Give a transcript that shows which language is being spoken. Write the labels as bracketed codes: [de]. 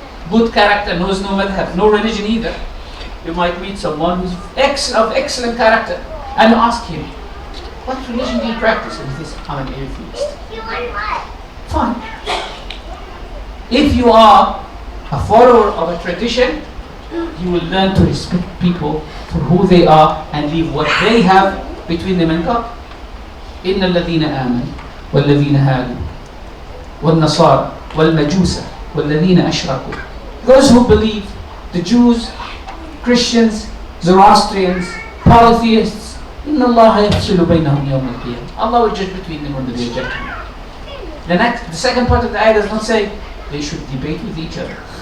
[en] Good character knows no madhab, no religion either. You might meet someone who's of excellent character, and you ask him, what religion do you practice? And he says, I'm an atheist. Fine. If you are a follower of a tradition, you will learn to respect people for who they are and leave what they have between them and God. [ar] إن الذين آمنوا والذين هادوا والنصارى والمجوس والذين أشركوا. [en] Those who believe, the Jews, Christians, Zoroastrians, polytheists, [ar] إن الله يفصل بينهم يوم القيامة. [en] Allah will judge between them on the day of judgment. The second part of the ayah does not say they should debate with each other.